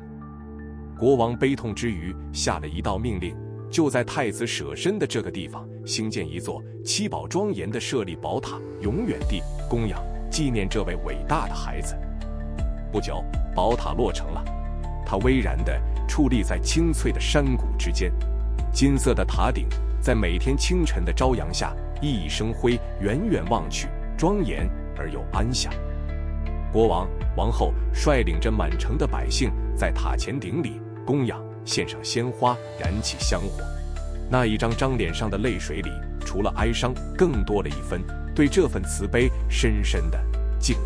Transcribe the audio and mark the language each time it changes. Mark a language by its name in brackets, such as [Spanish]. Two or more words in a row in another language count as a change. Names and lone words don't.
[Chinese] 國王悲痛之餘，下了一道命令，就在太子捨身的這個地方興建一座7寶莊嚴的舍利寶塔，永遠地供養紀念這位偉大的孩子。不久，寶塔落成了，它巍然地矗立在青翠的山谷之間，金色的塔頂在每天清晨的朝陽下熠熠生輝，遠遠望去莊嚴而又安詳。國王、王后率領着滿城的百姓在塔前頂禮供養，獻上鮮花，燃起香火。那一張張臉上的淚水裡，除了哀傷，更多了一分對這份慈悲深深的敬意。